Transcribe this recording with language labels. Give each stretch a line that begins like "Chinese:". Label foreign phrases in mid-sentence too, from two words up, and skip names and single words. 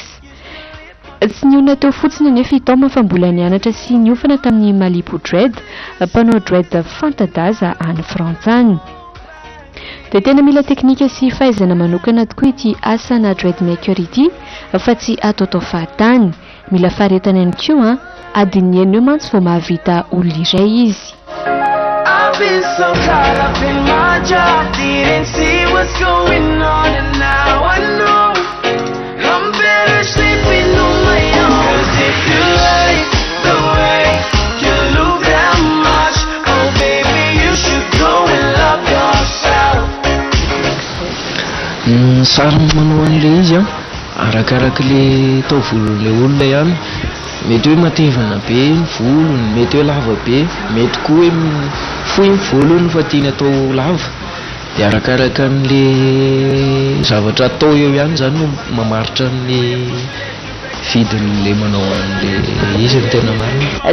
Malagasy: Tsy niona teo fotsiny nefa i Tom fa mbola nianatra sy niofana tamin'ny Malibu Dread, mpanao dread fanta-daza any Frantsa any. Dia tena mila teknika sy fahaizana manokana tokoa ity asana dreadmaker ity fa tsy ataotao fahatany, mila faharetana ihany koa adiny eny eo mantsy vao mahavita olona iray izy.
English: I've been so caught up in my job, didn't see what's going on, and now I know I'm better sleeping on my own. 'Cause if you like the way you look that much, oh baby you should go and love yourself.
Malagasy: Sary manao an'ilay izy arakaraka le taovolon'ilay olona ihany. Mety hoe matevana be ny volony, mety hoe lava be, mety koa hoe fohy ny volony fa tiany atao lava dia arakaraka an'le zavatra atao eo ihany zany no mamaritra ny vidin'le manao an'le izy ny tena marina.